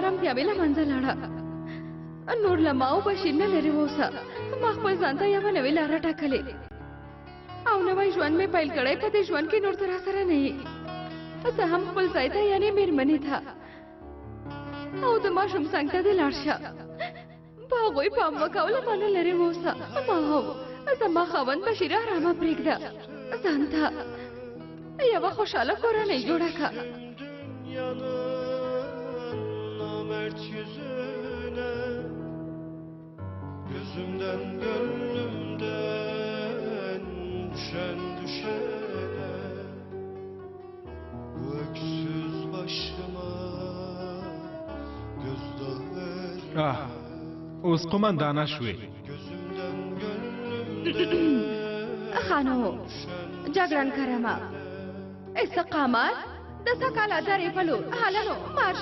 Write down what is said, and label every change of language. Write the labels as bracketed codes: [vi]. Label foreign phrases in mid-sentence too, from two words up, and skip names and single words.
[ps] ارامتیا مې له منځه لاړه نور له ما او بشیر نه لرې واوسه ما خپل ځان ته یوه نوې لاره ټاکلې او نوی ژوند مې پیل کړی په دې ژوند کې نور ته راسره نه یې زه هم خپل ځای ته یعنې مېرمنې ته او د ماشوم څنګ ته دې لاړ شه په هغوی پام وکوله ما نه لرې واوسه ما او زما خاوند بشیر ارامه پرېږده ځان ته یوه خوشحاله کورنۍ جوړه کړه [tr] Gözümden gönlümden düşen düşene Bu öksüz başıma gözdağı verme [ps] اوس قمندانه شوې [tr] Gözümden gönlümden [ps] خانو جګړن کرامه استقامت د سکاله درې په لور هلنو مارش